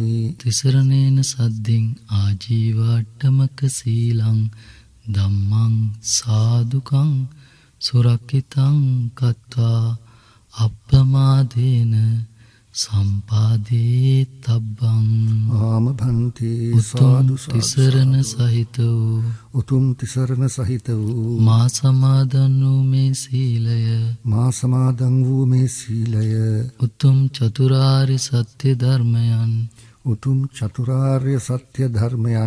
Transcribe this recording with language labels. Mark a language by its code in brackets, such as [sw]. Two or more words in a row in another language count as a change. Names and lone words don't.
[pi] තිසරණේන සද්දින් ආජීවාට්ඨමක සීලං ධම්මං සාදුකං සුරක්ඛිතං කତ୍වා අප්පමාදේන සම්පාදේ තබ්බං ආම භන්තේ සාදු [si] තිසරණ සහිත වූ උතුම් තිසරණ සහිත වූ මා සමාදන් වූ මේ සීලය මා සමාදන් වූ මේ සීලය උතුම් චතුරාර්ය සත්‍ය ධර්මයන් උතුම් චතුරාර්ය සත්‍ය ධර්මයන්